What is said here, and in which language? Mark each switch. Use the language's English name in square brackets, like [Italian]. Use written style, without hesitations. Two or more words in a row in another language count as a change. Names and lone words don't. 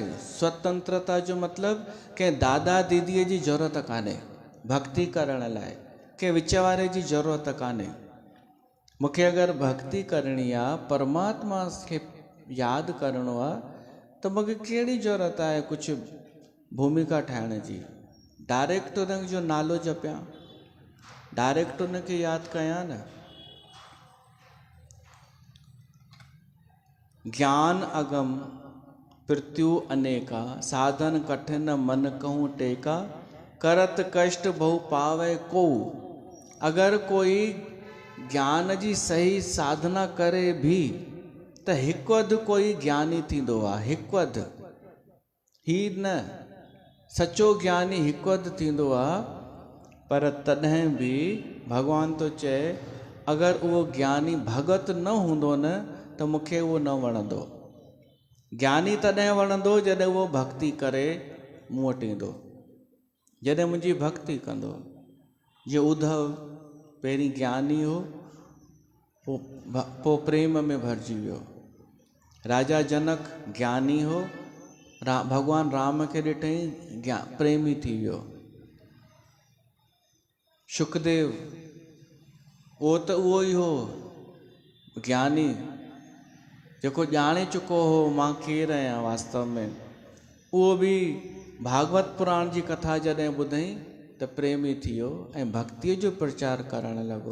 [Sindhi] स्वतंत्रता जो मतिलबु कंहिं दादा दीदीअ जी ज़रूरत कान्हे भक्ति करण लाइ, कंहिं विच वारे जी ज़रूरत कान्हे। मूंखे अगरि भक्ति करणी आहे, परमात्मा खे यादि करिणो आहे, त मूंखे कहिड़ी ज़रूरत आहे कुझु भूमिका ठाहिण जी? डायरेक्ट उन जो नालो जपियां, डायरेक्ट उनखे यादि कयां न। [Awadhi] ज्ञान अगम पृथ्यू अनेका, साधन कठिन मन कहूँ टेका, करत कष्ट बहु पावे को। [Sindhi] अगरि कोई ज्ञान जी सही साधना करे भी त हिकु अधु कोई ज्ञानी थींदो आहे, हिकु अधु ही न, सचो ज्ञानी हिकु अधु थींदो आहे। पर तॾहिं बि भॻवान थो चए, अगरि उहो ज्ञानी भगत न हूंदो न त मूंखे उहो न वणंदो। ज्ञानी तॾहिं वणंदो जॾहिं उहो भक्ति करे मूं वटि ईंदो, जॾहिं मुंहिंजी भक्ति कंदो। जीअं उद्धव पहिरीं ज्ञानी हो, पोइ प्रेम में भरिजी वियो। राजा जनक ज्ञानी हो, भगवान राम खे ॾिठई प्रेमी थी वियो। शुकदेव उहो ई हो ज्ञानी, जेको ॼाणे चुको हो मां केरु आहियां वास्तव में। उहो बि भागवत पुराण जी कथा जॾहिं ॿुधई त प्रेमी थी वियो ऐं भक्तीअ जो प्रचार करणु लॻो।